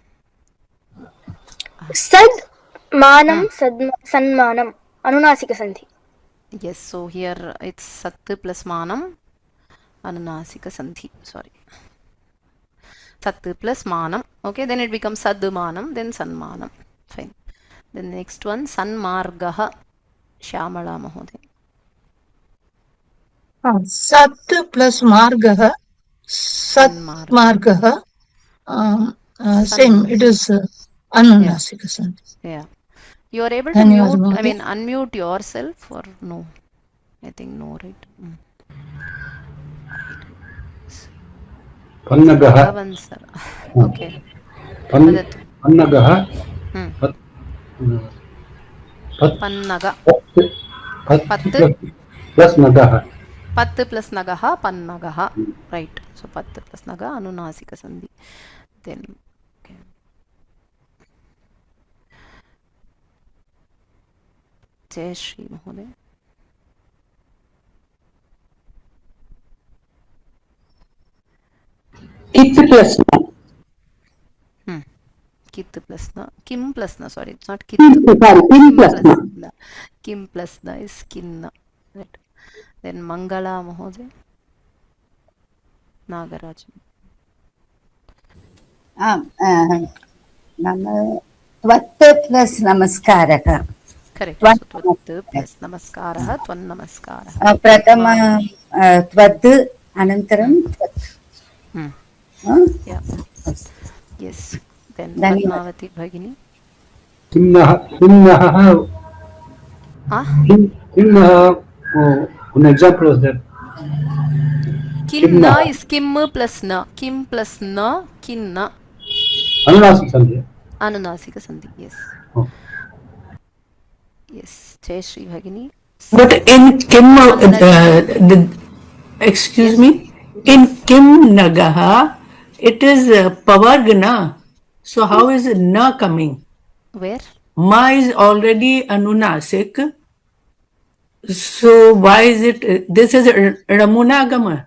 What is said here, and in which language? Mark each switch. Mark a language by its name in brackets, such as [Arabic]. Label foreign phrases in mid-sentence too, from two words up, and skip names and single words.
[Sanskrit] Sad manam sanmanam. Anunasika sandhi. [English] Yes, so here it's Sat plus Manam, [Sanskrit] Anunasika Sandhi. [English] Sorry. Sat plus Manam. Okay, then it becomes [Sanskrit] Sad Manam, [English] then [Sanskrit] San Manam. [English] Fine. Then the next one, [Sanskrit] San Margaha, Shyamala Mahoday. Sat plus Margaha, Sat Margaha. [English] Same, it is [Sanskrit] Anunasika Sandhi. [English] Yeah. You are able to mute, unmute yourself or no? I think no, right? [Sanskrit] Pannagaha. [English] Okay. [Sanskrit] Pannagaha. Pannaga. Plus Nagaha. Pat plus Nagaha, Pannagaha. [English] Right. So Pat plus Naga, [Sanskrit] Anunasika Sandhi. Then, okay. Jai Shri Mahoday. Kit plus na. Kit plus na. Kim plus na. [English] Sorry, it's not kit. [Sanskrit] Kim plus na. [English] Kim plus na is kin. Right. Then Mangala Mahoday. Nagaraj. [Sanskrit] Tvat plus Namaskaraka. [English] Correct. [Sanskrit] So Tvat plus Namaskaraha, Tvan Namaskaraha. Pratama Tvat Anantaram Tvat. [English] Yeah. Yes. Then Padmavati Bhagini. Kimnaha. One example was that. [Sanskrit] Kimna is Kim plus na. Kim plus na, Kinna. Anunasika Sandhi. Anunasika Sandhi, yes. Oh. [English] Yes, Jai Shri Bhagini. But in Kim, excuse me, in Kim Nagaha, it is Pavargana. So how is na coming? Where? Ma is already Anunasik. So why is it, this is Ramunagama.